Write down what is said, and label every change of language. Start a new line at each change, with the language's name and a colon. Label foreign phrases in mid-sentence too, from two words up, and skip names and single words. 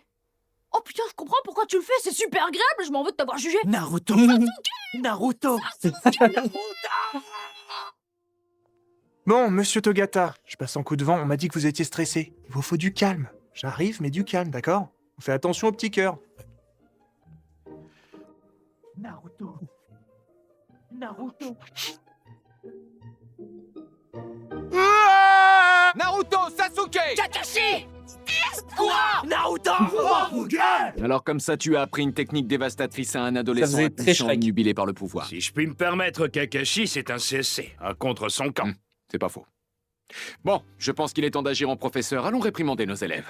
French: Oh putain, je comprends pourquoi tu le fais, c'est super agréable, je m'en veux de t'avoir jugé. Naruto. Naruto. Bon, monsieur Togata, je passe en coup de vent, on m'a dit que vous étiez stressé. Il vous faut du calme. J'arrive, mais du calme, d'accord? On fait attention au petit cœur. Naruto. Naruto. Naruto, Sasuke! Kakashi. Quoi? Naruto. Alors comme ça, tu as appris une technique dévastatrice à un adolescent faisait très impatient, Shrek. obnubilé par le pouvoir. Si je puis me permettre, Kakashi, c'est un CSC, un contre son camp. C'est pas faux. Bon, je pense qu'il est temps d'agir en professeur. Allons réprimander nos élèves.